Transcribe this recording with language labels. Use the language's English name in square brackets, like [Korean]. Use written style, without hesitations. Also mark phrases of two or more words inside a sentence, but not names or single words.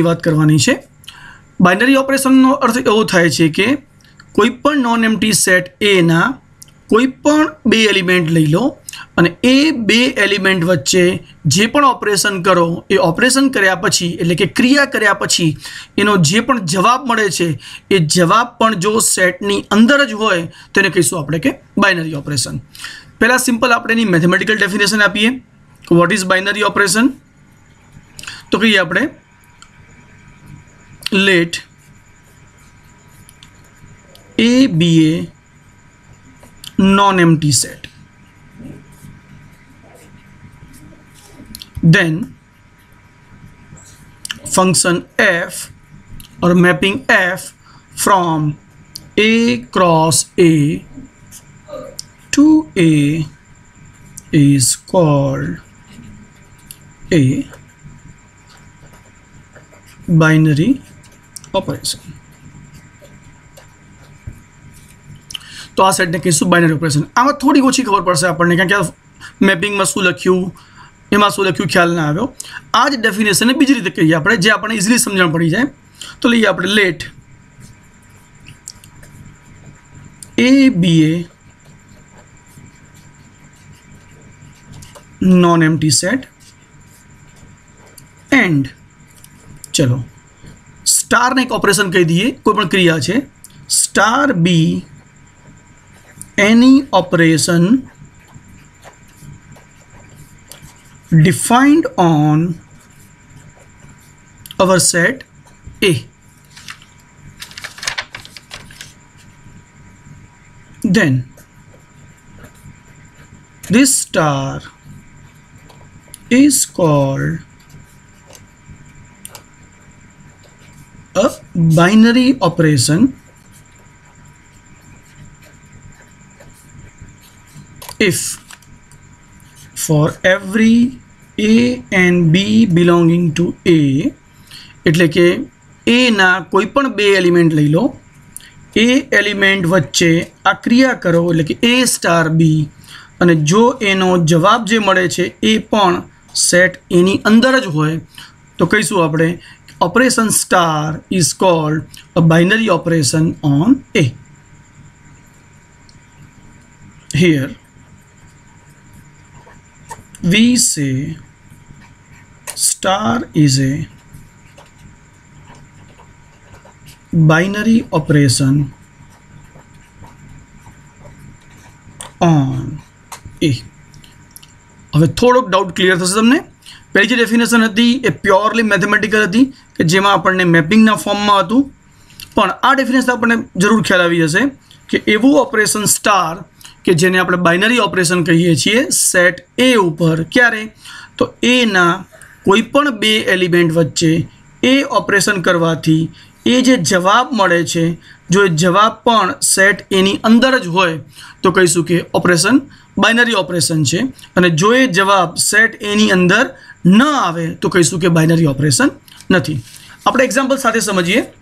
[Gujarati] વાત કરવાની છે [English] binary operationનો [Gujarati] અર્થ એવો થાય છે કે કોઈ પણ [English] non empty set [Gujarati] એના કોઈ પણ બે એલિમેન્ટ લઈ લો અને એ બે એલિમેન્ટ વચ્ચે જે પણ ઓપરેશન કરો એ ઓપરેશન કર્યા પછી એટલે કે ક્રિયા કર્યા પછી એનો જે પણ જવાબ મળે છે એ જવાબ પણ જો સેટની અંદર જ હોય તો એને કહીશું આપણે કે [English] binary operation [Gujarati] પહેલાં સિમ્પલ આપણે એની [English] mathematical definition [Gujarati] આપીએ [English] what is binary operation [Gujarati] તો કહીએ આપણે [English] લેટ a be a non-empty set then function f or mapping f from a cross a to a is called a binary operation [Gujarati] તો આ સેટને કહીશું [English] binary operation [Gujarati] આમાં થોડી ઓછી ખબર પડશે આપણને કારણ કે મેપિંગમાં શું લખ્યું એમાં શું લખ્યું ખ્યાલ ના આવ્યો આ જ ડેફિનેશનને બીજી રીતે કહીએ આપણે જે આપણને ઇઝીલી સમજણ પડી જાય તો લઈએ આપણે લેટ [English] A be a non empty set and [Gujarati] ચલો સ્ટારને એક ઓપરેશન કહી દઈએ કોઈ પણ ક્રિયા છે [English] star be any operation defined on our set A then this star is called a binary operation if for every a and b belonging to a [Gujarati] એટલે કે a ના કોઈ પણ બે એલિમેન્ટ લઈ લો એ એલિમેન્ટ વચ્ચે આ ક્રિયા કરો એટલે કે a સ્ટાર b અને જો એનો જવાબ જે મળે છે એ પણ સેટ એની અંદર જ હોય તો કહીશું આપણે [English] operation star is called a binary operation on a here we say star is a binary operation on A [Gujarati] હવે થોડોક [English] doubt clear [Gujarati] થશે તમને પહેલી જે ડેફિનેશન હતી એ [English] purely mathematical [Gujarati] હતી કે જેમાં આપણને મેપિંગના ફોર્મમાં હતું પણ આ ડેફિનેશન આપણને જરૂર ખ્યાલ આવી જશે કે એવું [English] operation star [Gujarati] કે જેને આપણે બાઇનરી ઓપરેશન કહીએ છીએ સેટ એ ઉપર ક્યારે તો એના કોઈ પણ બે એલિમેન્ટ વચ્ચે એ ઓપરેશન કરવાથી એ જે જવાબ મળે છે જો એ જવાબ પણ સેટ એની અંદર જ હોય તો કહીશું કે [English] operation binary operation [Gujarati] છે અને જો એ જવાબ સેટ એની અંદર ન આવે તો કહીશું કે [English] binary operation [Gujarati] નથી આપણે એક્ઝામ્પલ સાથે સમજીએ